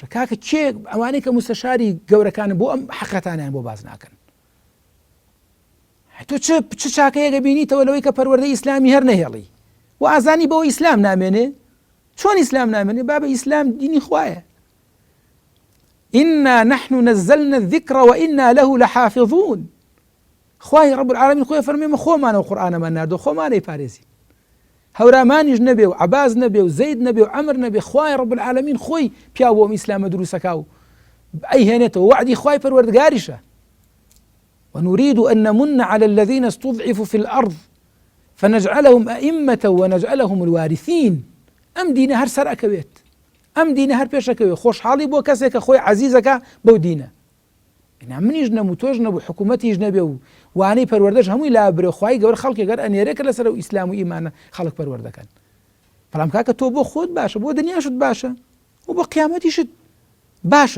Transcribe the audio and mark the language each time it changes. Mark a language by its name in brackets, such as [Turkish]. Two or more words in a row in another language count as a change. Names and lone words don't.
[Central Kurdish] کاکە کێ ئەوانەی کە مستەشاری گەورەکانن بۆ ئەم حەقەتانیان بۆ باز ناکەن؟ تۆ چ چاکەیەکە بینیتەوە لەوەی کە پەروەردەی ئیسلامی هەر نەهێڵی و ئازانی بەوە ئیسلام، ئیسلام نامێنێ؟ چۆن ئیسلام نامێنێ؟ بابە ئیسلام دینی خوایە. ئەگەر تۆ چ چاکەیەکە بینیتەوە لەوەی کە پەروەردەی ئیسلامی هەر نەهێڵی و ئازانی بەوە ئیسلام نامێنێ؟ چۆن ئیسلام نامێنێ؟ [Arabic] إنا نحن نزلنا الذكر وإنا له لحافظون. [Central Kurdish] خوای [Arabic] رب العالمین [Central Kurdish] خۆی فەرمێمە خۆمانەوە قورئانەمان ناردووە خۆمانەی پارێزین، هەورامانیش نەبێ و عەباس نەبێ و زەید نەبێ و عەمر نەبێ، خوای [Arabic] رب العالمین [Central Kurdish] خۆی پیا بۆ ئەم ئیسلامە دروستەکا و ئەیهێنێتەوە، وعدی خوای پەروەردگاریشە. [Arabic] ونريد أن نمن على الذين استضعفوا في الأرض فنجعلهم أئمة ونجعلهم الوارثين. [Central Kurdish] ئەم دینە هەر سەر ئەکەوێت، ئەم دینە هەر پێش ئەکەوێت، خۆشحاڵی بۆ کەسێک کە خۆی عەزیزەکە بەو دینە. منیش نەبوو تۆش نەبوو حکوومەتیش نەبێ و وانەی پەروەردەش هەمووی لا برێ، خوای گەورە خەڵکی گەر ئەنێرێکە لەسەر و ئیسلام و ئیمانە خەڵک پەروەردەکەن. بەڵام کاکە تۆ بۆ خۆت باشە، بۆ دنیاشت باشە و بۆ قیامەتیشت باشە.